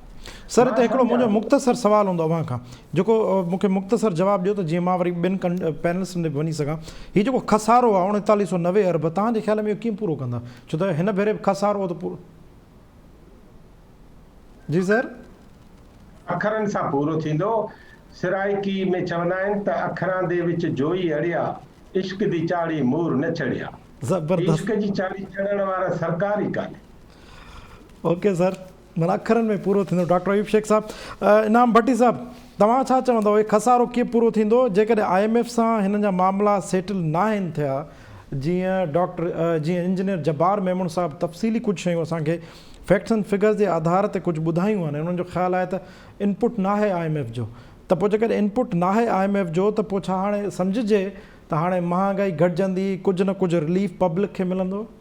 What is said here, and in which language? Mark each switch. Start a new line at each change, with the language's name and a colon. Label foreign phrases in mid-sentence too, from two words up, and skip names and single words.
Sindhi: सर हिते हिकिड़ो मुंहिंजो मुख़्तसर सुवालु हूंदो अव्हां खां जेको मूंखे मुख़्तसर जवाबु ॾियो त जीअं मां वरी ॿिनि पैनलिस्टनि ते वञी सघां हीउ जेको खसारो आहे 3990 अरब तव्हांजे ख़्याल में इहो कीअं पूरो कंदा छो त हिन भेरे खसारो त पूरो जी सर अखरनि सां पूरो थींदो सिराइकी में चवंदा आहिनि त
Saraiki: अखरां दे विच जोई अड़िया इश्क दी चाड़ी मूर न चढ़िया
Sindhi: ज़बरदस्त इश्क जी चाड़ी चढ़ण वारा सरकार ई कान्हे ओके सर माना अखरनि में पूरो थींदो डॉक्टर अयूब शेख साहब इनाम भट्टी साहब तव्हां छा चवंदव हे खसारो कीअं पूरो थींदो जेकॾहिं IMF सां हिननि जा मामला सेटल न आहिनि थिया जीअं इंजीनियर जब्बार मेमून साहब तफ़सीली कुझु शयूं असांखे
English: facts and figures
Sindhi: जे आधार ते कुझु ॿुधायूं आहिनि उन्हनि जो ख़्यालु आहे त इनपुट न आहे IMF जो त पोइ जेकॾहिं इनपुट न आहे IMF जो त पोइ छा हाणे सम्झिजे त हाणे महांगाई घटिजंदी कुझु न कुझु रिलीफ पब्लिक खे मिलंदो